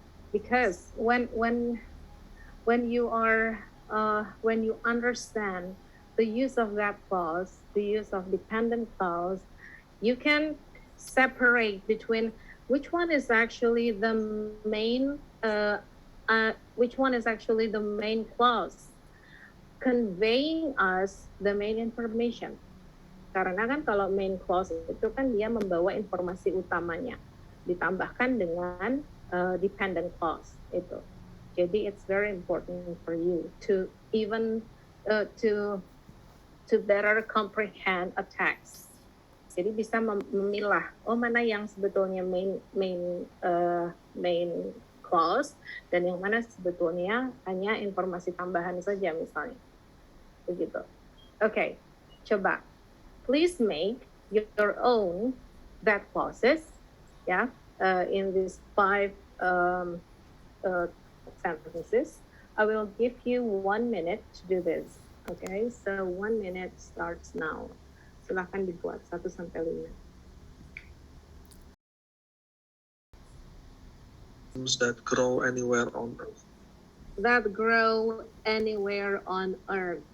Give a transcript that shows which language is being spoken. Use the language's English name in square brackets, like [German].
[English] Because when you understand the use of that clause, the use of dependent clause, you can separate between which one is actually the main clause conveying us the main information. [Indonesian] Karena kan kalau main clause itu kan dia membawa informasi utamanya, ditambahkan dengan dependent clause itu. [English] Jadi it's very important for you to even to better comprehend a text. [Indonesian] Jadi bisa memilah mana yang sebetulnya main clause dan yang mana sebetulnya hanya informasi tambahan saja misalnya. Begitu. Okay, coba. [English] Please make your own that clauses, yeah, in these 5 sentences. I will give you 1 minute to do this. Okay, so 1 minute starts now. [Indonesian] Silahkan dibuat 1 sampai 5. [English] That grow anywhere on Earth. That grow anywhere on Earth.